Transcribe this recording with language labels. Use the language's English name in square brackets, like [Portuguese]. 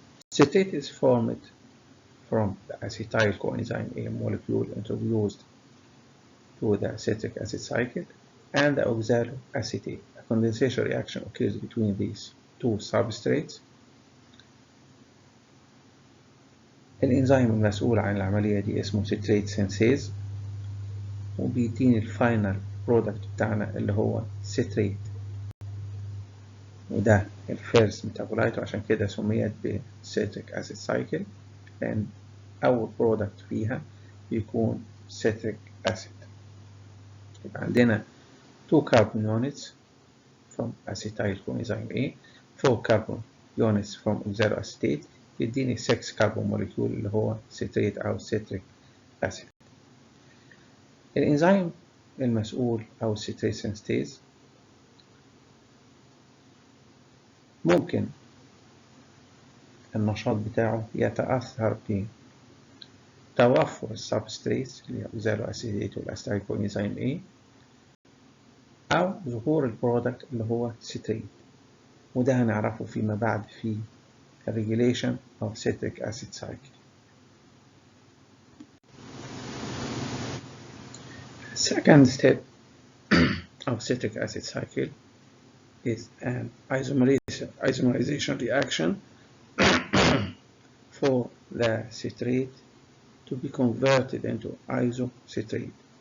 [English] Citrate is formed from the acetyl coenzyme A molecule introduced to the citric acid cycle and the oxaloacetate. A condensation reaction occurs between these two substrates. [Arabic] الإنزيم المسؤول عن العملية دي اسمه citrate synthase، وبيديني الفاينل برودكت بتاعنا اللي هو citrate، وده الفيرست ميتابولايت، وعشان كده سميت بالسيتريك أسيد سايكل، لأن أول برودكت فيها بيكون citric acid. يبقى عندنا [English] 2 carbon units from acetyl coenzyme A, 4 carbon units from oxaloacetate. [Arabic] يديني 6 كربون موليكيول اللي هو citrate أو citric acid. الإنزيم المسؤول أو citrate synthase ممكن النشاط بتاعه يتأثر بتوفر السبستريت اللي هي أوكزالو أسيتيت والأستايل كوإنزيم A أو ظهور البرودكت اللي هو citrate، وده هنعرفه فيما بعد في [English] regulation of citric acid cycle. Second step of citric acid cycle is an isomerization reaction for the citrate to be converted into isocitrate.